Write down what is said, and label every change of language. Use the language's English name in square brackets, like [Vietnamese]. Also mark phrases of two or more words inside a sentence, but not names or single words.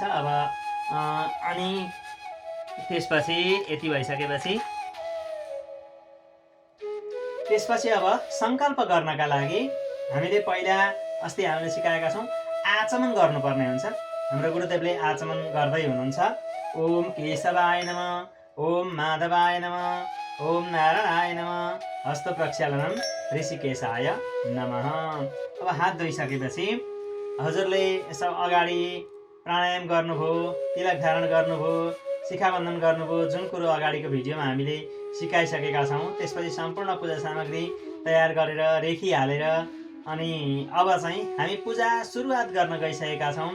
[Nepali] अब अनि त्यसपछि यति भइसकेपछि अब सङ्कल्प गर्नका लागि हामीले पहिला अस्ति हामीले सिकाएका छौँ आचमन गर्नुपर्ने हुन्छ। हाम्रो गुरुदेवले आचमन गर्दै हुनुहुन्छ। [Sanskrit] ओम केशवाय नमः, ओम माधवाय नमः, ओम नारायणाय नमः, हस्त प्रक्षालनम ऋषिकेशाय नमः। [Nepali] अब हात धोइसकेपछि हजुरले यसो अगाडि प्राणायाम गर्नुभयो, तिलक धारण गर्नुभयो, शिखाबन्धन गर्नुभयो, जुन कुरो अगाडिको भिडियोमा हामीले सिकाइसकेका छौँ। त्यसपछि सम्पूर्ण पूजा सामग्री तयार गरेर रेखिहालेर अनि अब चाहिँ हामी पूजा सुरुवात गर्न गइसकेका छौँ।